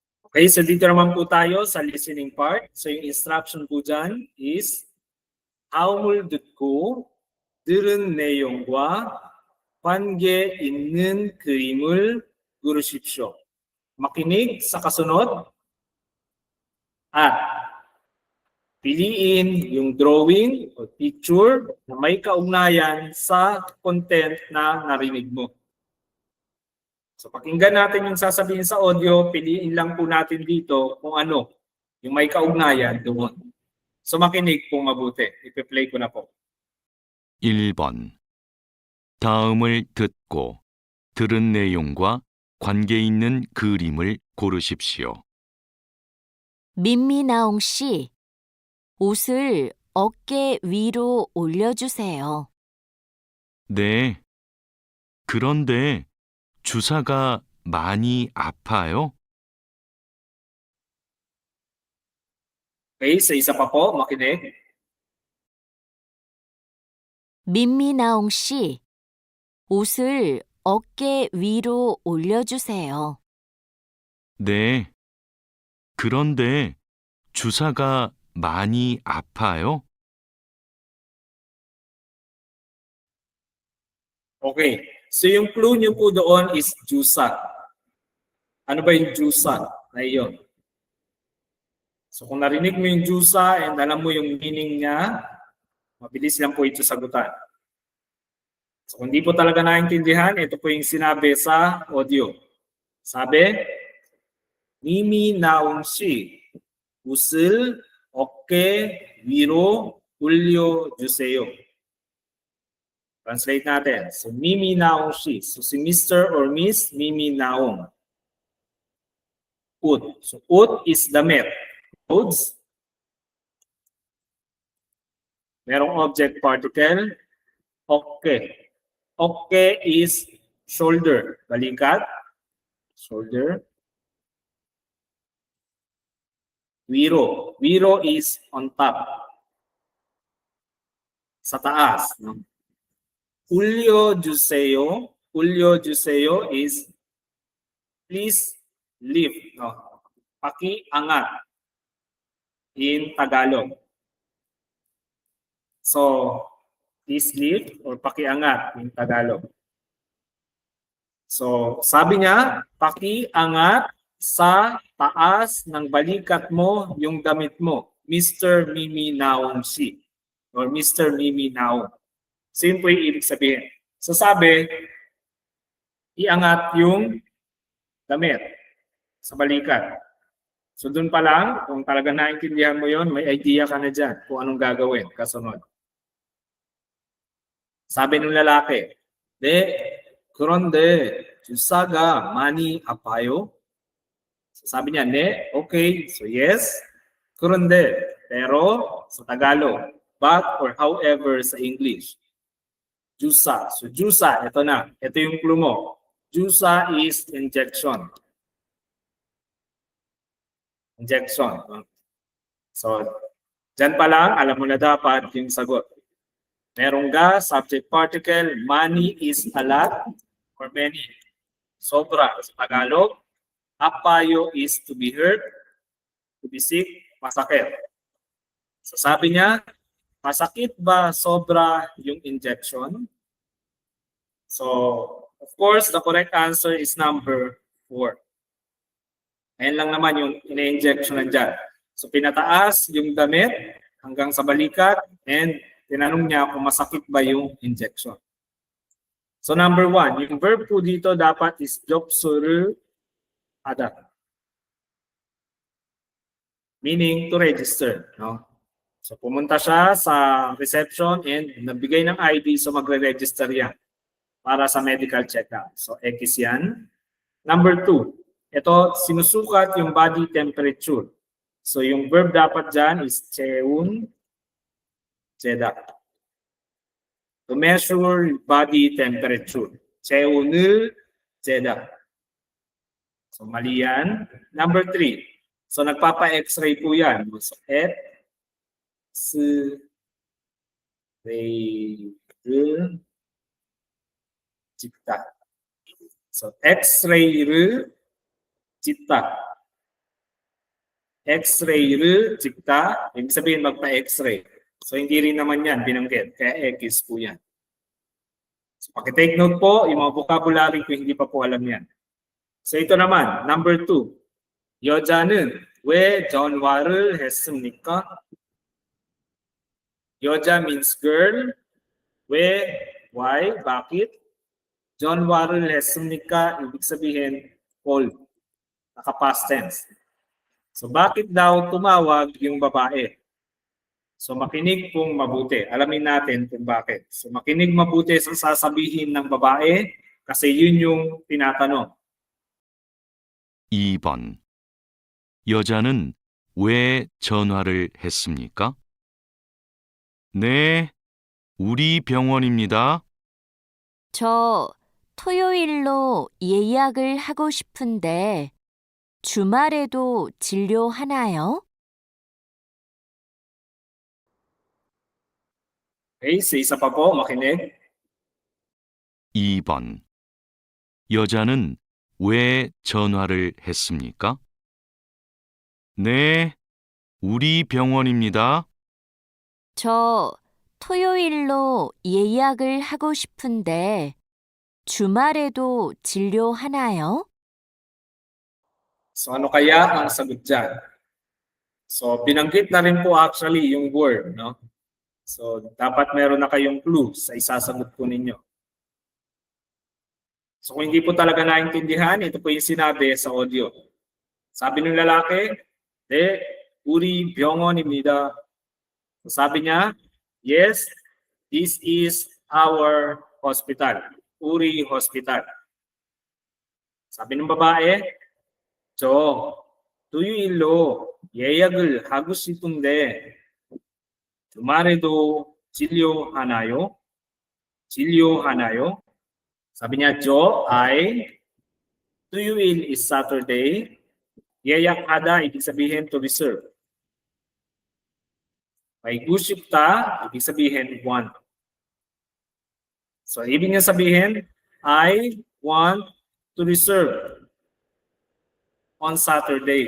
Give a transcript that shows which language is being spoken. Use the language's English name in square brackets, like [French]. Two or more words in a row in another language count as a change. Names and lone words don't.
[Filipino] Okay, so dito naman po tayo sa listening part. So yung instruction po dyan is [Korean] 다음을 듣고 들은 내용과 관계 있는 그림을 고르십시오. [Filipino] Makinig sa kasunod at piliin yung drawing o picture na may kaugnayan sa content na narinig mo. So pakinggan natin yung sasabihin sa audio, piliin lang po natin dito kung ano yung may kaugnayan doon. So makinig po mabuti. Ipi-play ko na po. [Korean] 1번. 다음을 듣고 들은 내용과 관계 있는 그림을 고르십시오. 민미나옹 씨, 옷을 어깨 위로 올려주세요. 네. 그런데 주사가 많이 아파요? [Filipino] Okay, sa isa pa po, makinig. [Korean] 민미나옹 씨, 옷을 어깨 위로 올려주세요. 네. 그런데 주사가 많이 아파요? [Filipino] Okay. So yung clue nyo po doon is jusa. Ano ba yung jusa na iyon? So kung narinig mo yung jusa and alam mo yung meaning niya, mabilis lang po ito sagutan. So kung di po talaga naintindihan, ito po yung sinabi sa audio. Sabi, Mimi naong si [Korean] 옷을 어깨 위로 올려주세요. [Filipino] Translate natin. So, Mimi Naong si. So, si Mr. [English] or Miss Mimi Naong. Ut. [Filipino] So, ut is damit. Clothes. Merong [English] object particle. Okay. Okay is shoulder. Balikat. Shoulder. Wiro. Wiro is on top. [Filipino] Sa taas. No? [English] Ulyo juseyo is please lift. No? [Filipino] Pakiangat in Tagalog. [English] So, please lift or pakiangat in Tagalog. [Filipino] So, sabi niya, pakiangat sa taas ng balikat mo yung damit mo. [English] Mr. Mimi Naong si. Or Mr. Mimi Naong. [Filipino] So yun po yung ibig sabihin. So sabi, iangat yung damit sa balikat. So dun pa lang, kung talaga naintindihan mo yun, may idea ka na dyan kung anong gagawin kasunod. Sabi ng lalaki, [Korean] 그런데 주사가 많이 아파요? [Filipino] So sabi niya, okay, so yes. 그런데, pero, sa Tagalog, [English] but or however [Filipino] sa English. Jusa. So jusa, ito na. Ito yung clue mo. [English] Jusa is injection. Injection. [Filipino] So, dyan pa lang, alam mo na dapat yung sagot. [English] Merong ga, subject particle, money is a lot or many. [Filipino] Sobra sa Tagalog. [English] Apayo is to be hurt, to be sick, [Filipino] masakit. So sabi niya, masakit ba sobra yung injection? [English] So, of course, the correct answer is number 4. [Filipino] Ayan lang naman yung ina-injection nandyan. So, pinataas yung damit hanggang sa balikat and tinanong niya kung masakit ba yung injection. So, number 1, yung verb po dito dapat is [Korean] 접수를 하다. [English] Meaning to register. No? So, [Filipino] pumunta siya sa reception and nagbigay ng ID so magre-register yan para sa [English] medical check-up. [Filipino] So, X yan. Number 2, ito, sinusukat yung [English] body temperature. [Filipino] So, yung verb dapat dyan is [Korean] 체온, 재다. [English] To measure body temperature. [Korean] 체온을 재다. [Filipino] So, mali yan. Number 3, so nagpapa-x-ray po yan. [Korean] So, X-ray 찍다. So, X-ray를 찍다. X-ray를 찍다, [Filipino] ibig sabihin magpa-X-ray. So hindi rin naman yan binanggit, kaya X po yan. So paki-take note po, yung mga vocabulary ko hindi pa po alam yan. So ito naman, number 2. [Korean] 여자는 왜 전화를 했습니까? [English] 여자 means girl. 왜, why, [Filipino] bakit? [Korean] 전화를 했습니까? [Filipino] Ibig sabihin, call. Naka-past tense. So bakit daw tumawag yung babae? So makinig pong mabuti. Alamin natin kung bakit. So makinig mabuti sa sasabihin ng babae kasi yun yung tinatanong. [Korean] 2번. 여자는 왜 전화를 했습니까? 네, 우리 병원입니다. 저 토요일로 예약을 하고 싶은데 주말에도 진료하나요? [Filipino] Okay, so isa pa po, makinig. 2번. 여자는 왜 전화를 했습니까? 네, 우리 병원입니다. 저 토요일로 예약을 하고 싶은데 주말에도 진료하나요? So ano kaya ang sagot dyan? So binanggit na rin po actually yung word, no? So dapat meron na kayong clue sa isasagot po ninyo. So kung hindi po talaga naintindihan, ito po yung sinabi sa audio. Sabi ng lalaki, [Korean] 네, 우리 병원입니다. [Filipino] So sabi niya, [English] yes, this is our hospital. [Filipino] Uri Hospital. Sabi ng babae, [Korean] 저 토요일로 예약을 하고 싶은데 주말에도 진료하나요? 진료하나요? [Filipino] Sabi niya, [English] 저, I, 토요일 is Saturday. [Korean] 예약하다, [Filipino] ibig sabihin [English] to reserve. [Filipino] May gusto ibig sabihin want. So, ibig niya sabihin, [English] I want to reserve on Saturday.